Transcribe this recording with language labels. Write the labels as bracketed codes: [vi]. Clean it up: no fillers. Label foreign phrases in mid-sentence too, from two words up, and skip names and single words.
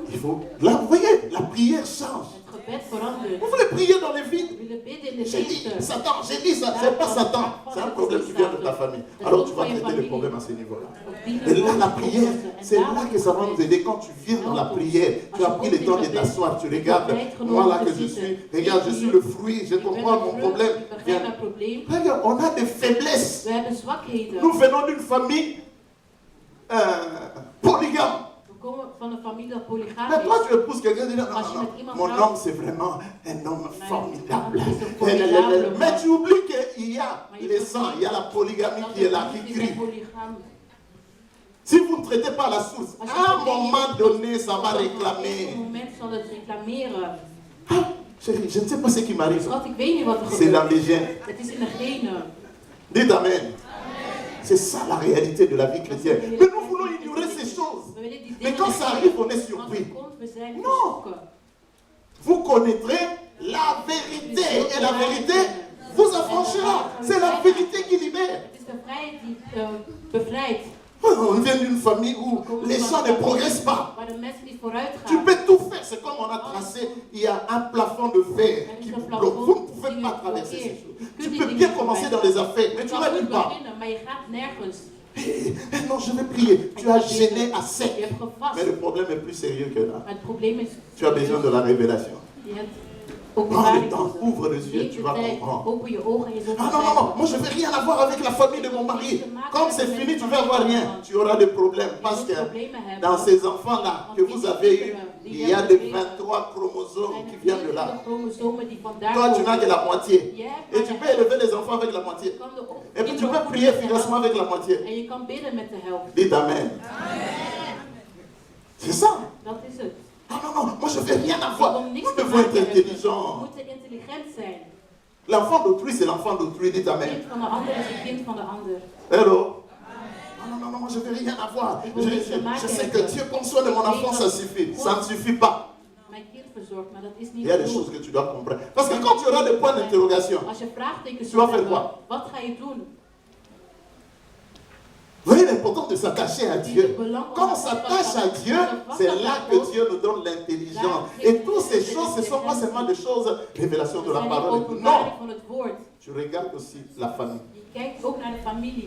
[fr] Il faut. Là, vous voyez, la prière change. [nl] Het gebed verandert. [fr] Vous voulez prier dans les vides? [nl] We willen bidden in de [fr] J'ai dit, [nl] leegte. [fr] Satan, j'ai dit ça, c'est pas Satan, c'est un problème qui vient de ta famille. Alors tu vas traiter le problème à ce niveau-là. Et là, la prière, c'est là que ça va nous aider. Quand tu viens dans la prière, tu as pris le temps de t'asseoir, tu regardes, moi là que je suis, regarde, je suis le fruit, je comprends mon problème. Viens, [nl] probleem. [fr] Regarde, on a des faiblesses. [nl] We hebben zwakheden. [fr] Nous venons d'une famille polygame. [nl] We komen van een familie dat [fr] Mais [nl] polygaam [fr] toi, [nl] is. [fr] tu épouses quelqu'un et tu dis, non, [nl] Als je [fr] non, [nl] met [fr] non, [nl] iemand [fr] mon [nl] trouwt- [fr] homme, c'est vraiment un homme formidable. [nl] man is een formidabele man. [fr] Mais tu oublies qu'il y a [nl] Maar je [fr] les sangs, il y a la polygamie [nl] Dat [fr] qui est là, [nl] de [fr] qui [nl] familie [fr] crie. [nl] polygaam. [fr] Si vous ne traitez pas la source, à un moment donné, ça va [nl] Op een [fr] réclamer. [nl] moment zal het reclameren. [fr] Ah, chérie, je ne sais pas ce qui m'arrive. [nl] Schat, ik weet niet wat er [fr] C'est dans [nl] gebeurt. [fr] les gènes. [nl] Het is in de genen. [fr] Dites Amen. C'est ça la réalité de la vie chrétienne. Mais nous voulons ignorer ces choses. [nl] We willen die [fr] Mais [nl] dingen [fr] quand ça arrive, on est [nl] Als [fr] surpris. [nl] het komt, we zijn [fr] Non. [nl] geschrokken. [fr] Vous connaîtrez la vérité. Et la vérité vous affranchira. C'est la vérité qui libère. [nl] Het is de vrijheid die bevrijdt. [fr] On vient d'une famille où les gens ne progressent pas. [nl] Waar de mensen niet vooruit [fr] Tu [nl] gaan. [fr] peux tout faire. C'est comme on a tracé. Il y a un plafond de verre qui vous bloque. Vous ne pouvez pas traverser ces choses. Tu peux bien commencer dans les affaires, mais [nl] Je [fr] tu [nl] kan [fr] n'arrives [nl] goed [fr] pas. [nl] beginnen, maar je gaat nergens. [fr] Non, je vais prier. Tu as gêné à [nl] Je [fr] sec. [nl] hebt gevast. [fr] Mais le problème est plus sérieux que là. [nl] Maar het probleem is, [fr] Tu as besoin de la révélation. [nl] je hebt [fr] Prends le [nl] openbaring [fr] temps, [nl] nodig. [fr] ouvre les yeux, [nl] Neem [fr] tu [nl] je [fr] vas [nl] tijd, [fr] comprendre. [nl] open je ogen en je zult [fr] Ah non, non, non, [nl] begrijpen. [fr] moi je ne veux rien avoir avec la famille de mon mari. Comme c'est fini, tu ne vas avoir rien. Tu auras des problèmes parce que dans ces enfants-là que vous avez eus, il y a des 23 chromosomes qui viennent de là. [nl] chromosomen die vandaar [fr] Toi, tu n'as que [nl] komen. [fr] la moitié. [nl] Je hebt [fr] Et [nl] maar [fr] tu [nl] de [fr] peux [nl] helft. [fr] élever les enfants avec la moitié. [nl] Je kan de op- [fr] Et puis tu [nl] kinderen [fr] peux [nl] opvoeden [fr] prier [nl] met de [fr] efficacement [nl] helft. [fr] avec la moitié. [nl] En je kan bidden met de helft. [fr] Dites Amen. C'est ça. [nl] Dat is het. [fr] Ah non, non, moi je ne veux rien [nl] Ik [fr] avoir. [nl] wil [fr] Nous [nl] niks te [fr] devons être [nl] maken hebben. We [fr] intelligents. [nl] moeten intelligent zijn. [fr] L'enfant d'autrui, c'est l'enfant d'autrui. Dites [nl] Het [fr] Amen. [nl] kind van de ander is het kind van de ander. [fr] Hello? Non, non, non, moi je ne veux rien avoir. Je sais que Dieu prend soin de mon enfant, ça suffit. Ça ne suffit pas. [nl] Mijn kind verzorgt, maar dat is [fr] Il [nl] niet [fr] y a des [nl] genoeg. [fr] choses que tu dois comprendre. Parce que quand tu auras des points d'interrogation, [nl] Als je vraagtekens [fr] Tu vas [nl] zult [fr] faire [nl] hebben, wat ga je doen? [fr] vous voyez l'importance de s'attacher à Dieu. Quand on s'attache à Dieu, c'est là que Dieu nous donne l'intelligence. Et toutes ces choses, ce ne sont pas seulement des choses, révélation de [nl] Het [fr] la [nl] zijn niet [fr] parole et tout. [nl] openbaring [fr] Non, [nl] van het woord. [fr] tu regardes aussi la famille. [nl] Je kijkt ook naar de familie.